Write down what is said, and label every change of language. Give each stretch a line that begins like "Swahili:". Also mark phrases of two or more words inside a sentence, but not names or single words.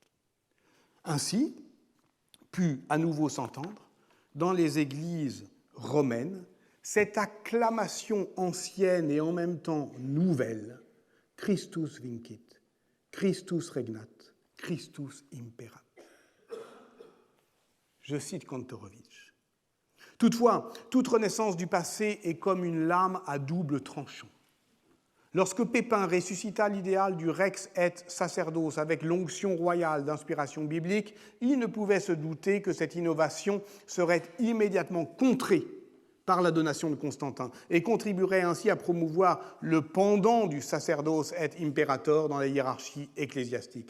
French: Ainsi, put à nouveau s'entendre dans les églises romaines cette acclamation ancienne et en même temps nouvelle,
Latin: Christus vincit, Christus regnat, Christus imperat.
French: Je cite Kantorowicz. Toutefois, toute renaissance du passé est comme une lame à double tranchant. Lorsque Pépin ressuscita l'idéal du
Latin: rex et sacerdos
French: avec l'onction royale d'inspiration biblique, il ne pouvait se douter que cette innovation serait immédiatement contrée par la donation de Constantin et contribuerait ainsi à promouvoir le pendant du
Latin: sacerdos et imperator
French: dans la hiérarchie ecclésiastique.